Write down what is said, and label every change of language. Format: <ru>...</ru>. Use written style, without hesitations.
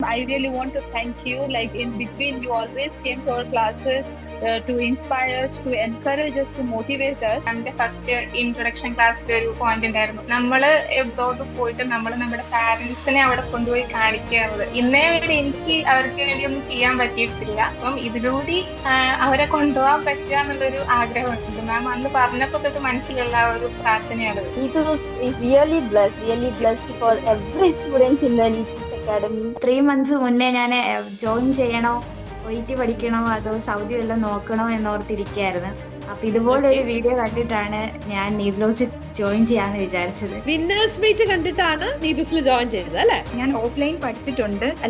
<en>I really want to thank you. Like in between, you always came to our classes to inspire us, to encourage us, to motivate us.</en> <ml>നമ്മുടെ first introduction ക്ലാസ്സിൽ ഒരു point ഉണ്ടായിരുന്നു. നമ്മള് abroad പോയിട്ട് നമ്മുടെ പാരന്റ്സിനെ അവിടെ കൊണ്ടുപോയി കാണിക്കുന്നത്. ഇന്നേ വരെ എനിക്ക് അവർക്ക് വേണ്ടി ഒന്നും ചെയ്യാൻ പറ്റിയിട്ടില്ല. അപ്പം ഇതിലൂടെ അവരെ കൊണ്ടുപോകാൻ പറ്റുക എന്നുള്ളൊരു ആഗ്രഹമുണ്ട്. മാം അന്ന് പറഞ്ഞപ്പോ തൊട്ട് മനസ്സിലുള്ള ഒരു പ്രാർത്ഥനയാണ്.</ml> <en>Neetus is really blessed for every student in the Neetus Academy.</en> <ml>3 months മുന്നേ ഞാൻ ജോയിൻ ചെയ്യണോ, OET പഠിക്കണോ അതോ സൗദി വല്ലതും നോക്കണോ എന്നോർത്തിരിക്കുകയായിരുന്നു. അപ്പൊ ഇതുപോലൊരു വീഡിയോ കണ്ടിട്ടാണ് ഞാൻ നീദ്ലോസിൽ ജോയിൻ ചെയ്യാന്ന് വിചാരിച്ചത്. വിന്നേഴ്സ് മീറ്റ് കണ്ടിട്ടാണ് നീതുസിൽ ജോയിൻ ചെയ്തത് അല്ലേ? ഞാൻ ഓഫ്ലൈൻ പഠിച്ചിട്ടുണ്ട്.</ml>